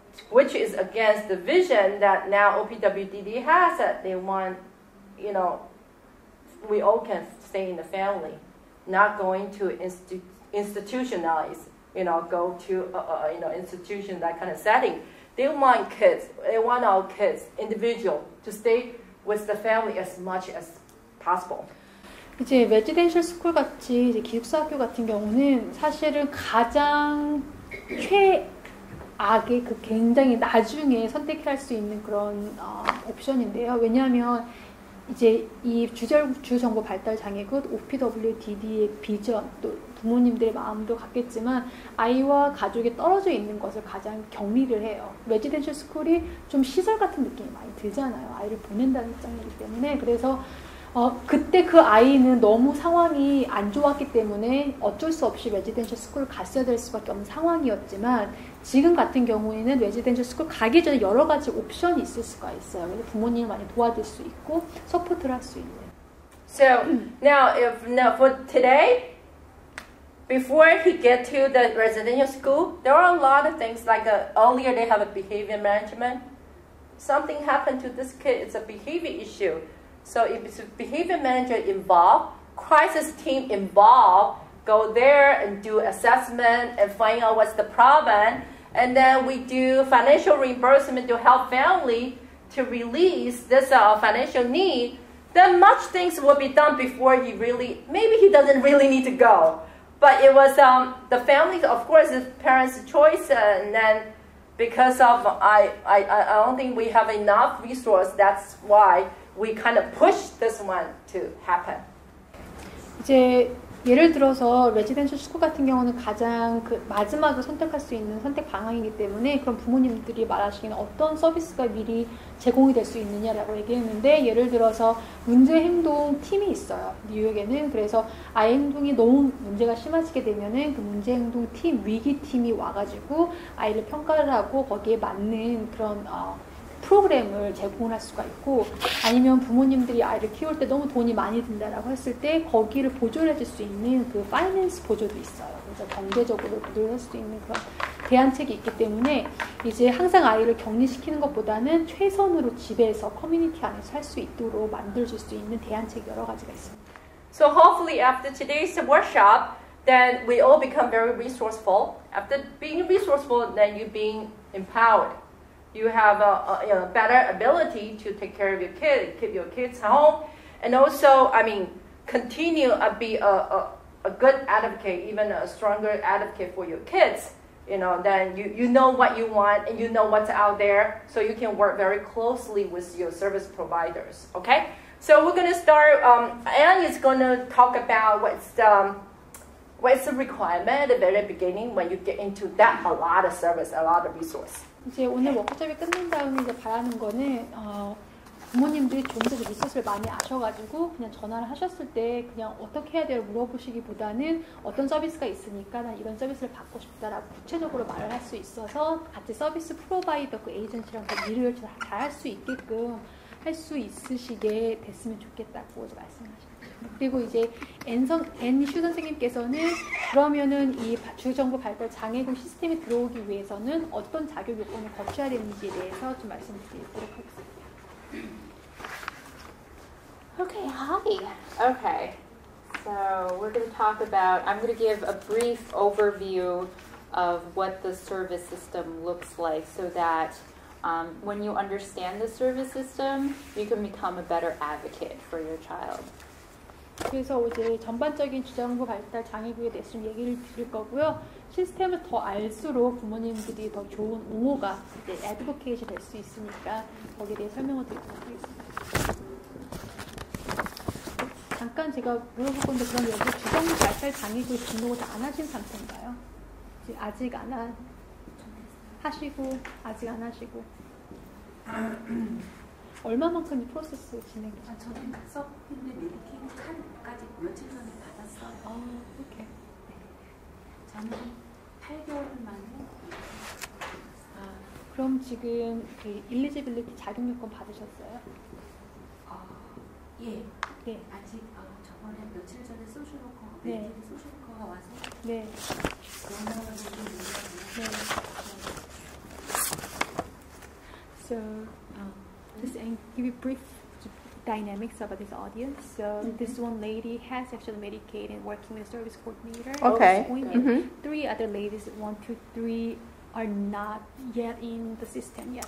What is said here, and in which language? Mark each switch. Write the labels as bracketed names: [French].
[English] Which is against the vision that now OPWDD has that they want, we all can stay in the family, not going to institutionalize, go to, institution, that kind of setting. They want our kids, individual, to stay with the family as much as possible. [Korean] 이제 레지덴셜 스쿨 같이 이제 기숙사 학교 같은 경우는 사실은 가장 최악의 그 굉장히 나중에 선택할 수 있는 그런 옵션인데요. 왜냐하면 이제 이 주정보 발달 장애군 OPWDD의 비전 또 부모님들의 마음도 같겠지만 아이와 가족이 떨어져 있는 것을 가장 격리를 해요. 레지덴셜 스쿨이 좀 시설 같은 느낌이 많이 들잖아요. 아이를 보낸다는 입장이기 때문에. 그래서 그때 그 아이는 너무 상황이 안 좋았기 때문에 어쩔 수 없이 레지덴셜 스쿨을 갔어야 될 수밖에 없는 상황이었지만 지금 같은 경우에는 레지덴셜 스쿨 가기 전에 여러 가지 옵션이 있을 수가 있어요. 그래서 부모님을 많이 도와줄 수 있고 서포트를 할 수 있는. [English] So now for today, before he get to the residential school, there are a lot of things like earlier they have a behavior management. Something happened to this kid, it's a behavior issue. So if it's a behavior manager involved, crisis team involved, go there and do assessment and find out what's the problem. And then we do financial reimbursement to help family to release this financial need. Then much things will be done before maybe he doesn't really need to go. But it was the family, of course, the parents' choice. And then because of, I don't think we have enough resource, that's why we kind of push this one to happen. [Korean] 이제 예를 들어서 레지덴셜 스쿨 같은 경우는 가장 그 마지막을 선택할 수 있는 선택 방향이기 때문에 그럼 부모님들이 말하시기는 어떤 서비스가 미리 제공이 될 수 있느냐라고 얘기했는데 예를 들어서 문제 행동 팀이 있어요. 뉴욕에는. 그래서 아이 행동이 너무 문제가 심해지게 되면은 그 문제 행동 팀, 위기 팀이 와가지고 아이를 평가를 하고 거기에 맞는 그런 프로그램을 제공을 할 수가 있고 아니면 부모님들이 아이를 키울 때 너무 돈이 많이 든다라고 했을 때 거기를 보조를 해줄 수 있는 그 파이낸스 보조도 있어요. 그래서 경제적으로 보조를 할 수 있는 그런 대안책이 있기 때문에 이제 항상 아이를 격리시키는 것보다는 최선으로 집에서 커뮤니티 안에서 할 수 있도록 만들어줄 수 있는 대안책이 여러 가지가 있습니다. [English] So hopefully after today's workshop, then we all become very resourceful. After being resourceful, then you're being empowered. You have a better ability to take care of your kid, keep your kids home, and also, continue to be a good advocate, even a stronger advocate for your kids. Then you know what you want and you know what's out there, so you can work very closely with your service providers. Okay, so we're going to start. Anne is going to talk about what's the requirement at the very beginning when you get into that a lot of service, a lot of resource. [Korean] 이제 오늘 워크숍이 끝난 다음에 이제 봐야 하는 거는 부모님들이 좀 더 리소스를 많이 아셔가지고 그냥 전화를 하셨을 때 그냥 어떻게 해야 돼요 물어보시기보다는 어떤 서비스가 있으니까 난 이런 서비스를 받고 싶다라고 구체적으로 말을 할 수 있어서 같이 서비스 프로바이더 그 에이전시랑 일을 잘 할 수 있게끔 할 수 있으시게 됐으면 좋겠다고 말씀하셨습니다. 그리고 이제 앤슈 선생님께서는 그러면은 이 주정보 발달 장애군 시스템에 들어오기 위해서는 어떤 자격 요건을 거쳐야 되는지에 대해서 좀 말씀드리도록 하겠습니다. [English] Okay, hi. Okay, so we're going to talk about, I'm going to give a brief overview of what the service system looks like so that when you understand the service system, you can become a better advocate for your child. [Korean] 그래서 이제 전반적인 주정부 발달 장애구에 대해서 좀 얘기를 드릴 거고요. 시스템을 더 알수록 부모님들이 더 좋은 옹호가 이제 애드보케이션이 될 수 있으니까 거기에 대해 설명을 드리도록 하겠습니다. 잠깐 제가 물어볼 건데 그럼 여기 주정부 발달 장애구에 등록을 다 안 하신 상태인가요? 아직 안 하시고 아직 안 하시고 얼마만큼 이 프로세스 진행되죠? 저는 서브인데 메디케이드 카드까지 며칠 전에 받았어요. [English] 오케이. [Korean] 저는 8개월 만에. 그럼 지금 그 일리지빌리티 자격 요건 받으셨어요? 예. 네. 아직 저번에 며칠 전에 소셜워커, 네. 메디케이드 소셜워커가 와서 네. 그런다고 좀 얘기하고요. [English] So, just give you brief dynamics about this audience. So, this one lady has actually Medicaid and working with a service coordinator. Okay. And 3 other ladies, 1, 2, 3, are not yet in the system yet.